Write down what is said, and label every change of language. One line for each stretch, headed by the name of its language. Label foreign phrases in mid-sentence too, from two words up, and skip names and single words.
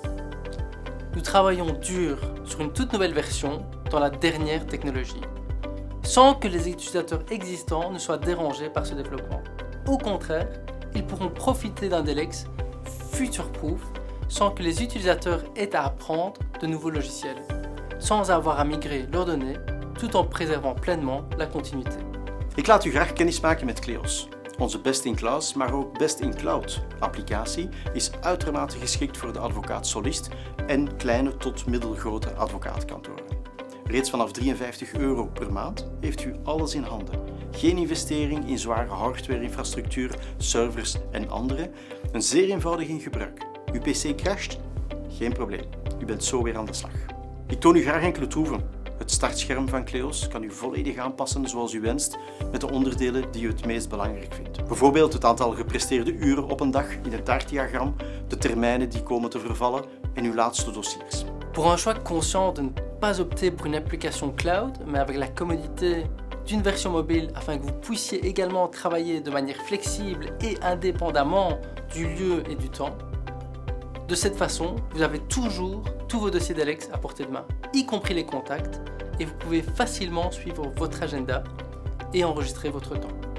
French: Nous travaillons dur sur une toute nouvelle version dans la dernière technologie, sans que les utilisateurs existants ne soient dérangés par ce développement. Au contraire, ils pourront profiter d'un Delex future-proof sans que les utilisateurs aient à apprendre de nouveaux logiciels, sans avoir à migrer leurs données, tout en préservant pleinement la continuité.
Dutch: Ik laat u graag kennismaken met Cleos. Onze
English: best-in-class,
Dutch: maar ook
English: best-in-cloud
Dutch: applicatie is uitermate geschikt voor de advocaat-solist en kleine tot middelgrote advocaatkantoren. Reeds vanaf €53 per maand heeft u alles in handen. Geen investering in zware hardware-infrastructuur, servers en andere. Een zeer eenvoudig in gebruik. Uw PC crasht? Geen probleem. U bent zo weer aan de slag. Ik toon u graag enkele troeven. Het startscherm van Cleos kan u volledig aanpassen zoals u wenst met de onderdelen die u het meest belangrijk vindt. Bijvoorbeeld het aantal gepresteerde uren op een dag in het taartdiagram, de termijnen die komen te vervallen en uw laatste dossiers.
French: Pour un choix conscient de ne pas opter pour une application cloud, mais avec la commodité d'une version mobile afin que vous puissiez également travailler de manière flexible et indépendamment du lieu et du temps. De cette façon, vous avez toujours tous vos dossiers Delex à portée de main, y compris les contacts, et vous pouvez facilement suivre votre agenda et enregistrer votre temps.